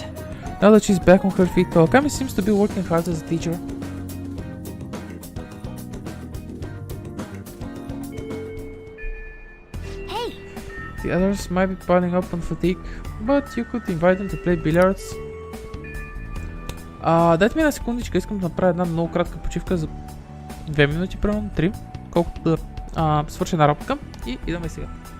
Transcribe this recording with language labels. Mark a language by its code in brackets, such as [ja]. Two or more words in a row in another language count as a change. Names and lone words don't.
[en] Now that she's back on her feet, Kawakami seems to be working hard as a teacher. Hey! The others might be piling up on fatigue, but you could invite them to play billiards. [bg] Дайте ми една секундичка, искам да направя една много кратка почивка за 2 минути, примерно 3, колкото да свърша една работа и идваме сега.